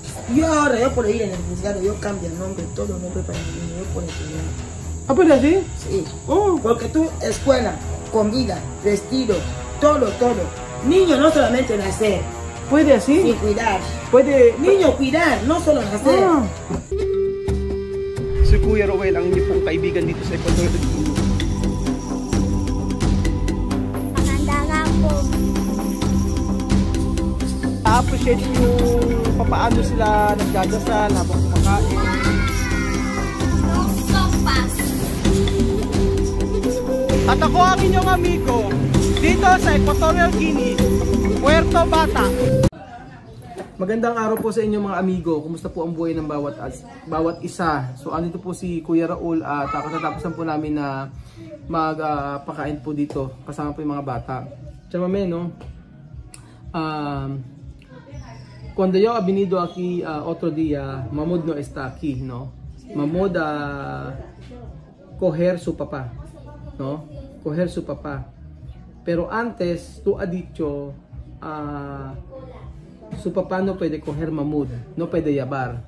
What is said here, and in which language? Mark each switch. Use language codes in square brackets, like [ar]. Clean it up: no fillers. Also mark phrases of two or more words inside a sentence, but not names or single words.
[es] Yo ahora, yo por ir en el juzgado, yo cambio el nombre, todo el nombre para el niño, yo por el niño. Ah, ¿puede así? Sí. Porque tú, escuela, comida, vestido, todo. Niño no solamente nacer. ¿Puede así? Sin cuidar. Puede... Niño cuidar, no solo nacer. [tl] Si Kuya Roel ang inyong pong kaibigan dito sa Ecuador. Maganda po. Na-appreciate yung papaano sila nagdadasal habang kumakain. At ako ang inyong amigo dito sa Equatorial Guinea, Puerto Bata. Magandang araw po sa inyo mga amigo. Kumusta po ang buhay ng bawat isa? So andito po si Kuya Raul at katatapos po namin na magpakain po dito kasama po yung mga bata. [es] Chamame, no? Cuando yo he venido aquí otro día, Mahmoud no está aquí, no? Mahmoud coger su papá, ¿no? Coger su papá. Pero antes tú has dicho su papá no puede coger Mahmoud, no puede llevar.